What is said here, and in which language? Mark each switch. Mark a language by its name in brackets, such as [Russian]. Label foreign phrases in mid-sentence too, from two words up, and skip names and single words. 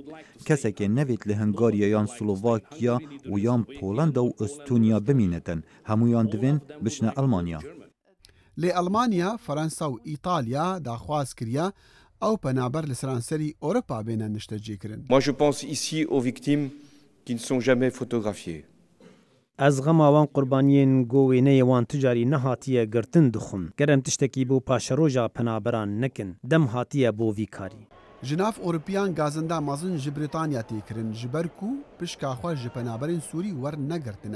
[Kurdish] Kesekê nevêt li Hungarya yan Slovakya û yan Polanda û Estoniya bimînitin. Hemûyan divên biçine Almanya. Lê Almanya, Fransa û İtalya daxwaz kiriye ew penaber li seranserî Ewropa bêne niştecêkirin. [French] Moi je pense ici aux victimes qui ne sont jamais photographiées. [Kurdish] Ez xema wan qurbaniyên govêneyê wan ticarî nehatiye girtin dixwim. Gerem tiştekî bû paşeroja penaberan nekin. Dem hatiye bo vî karî. Ji nav Ewropiyan gazinda mezin ji Brîtanya têkirin ji ber ku pişka xwe ji penaberên Sûrî wernegirtine.